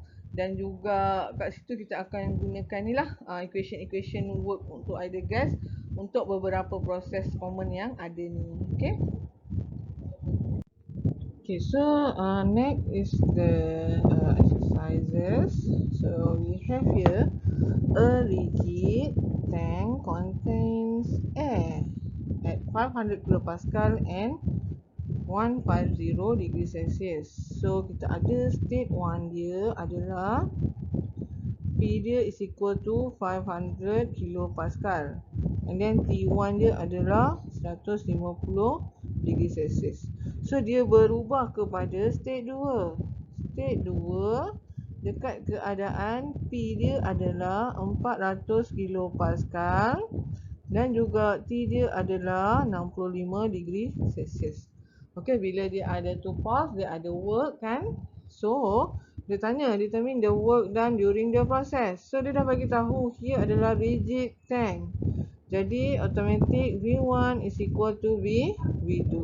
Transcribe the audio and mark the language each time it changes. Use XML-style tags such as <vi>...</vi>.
<ms>dan juga kat situ kita akan gunakan ni lah equation work untuk ideal gas untuk beberapa proses common yang ada ni. Okay.</ms> <en>Okay, so next is the exercises. So we have here a rigid tank contains air at 500 kilopascal and 150 degree Celsius. So</en> <ms>kita ada</ms> <en>state 1 dia adalah P dia is equal to 500 kilopascal and then T1 dia adalah 150 degree Celsius.</en> <ms>So dia berubah kepada state 2. State 2 dekat keadaan P dia adalah 400 kilopascal dan juga T dia adalah 65 degree Celsius. Okay, bila dia ada two pulse, dia ada work kan.</ms> <en>So</en> <ms>dia tanya</ms> <en>determine the work done during the process.</en> <ms>So dia dah bagi tahu here adalah rigid tank. Jadi automatic V1 is equal to V2.</ms>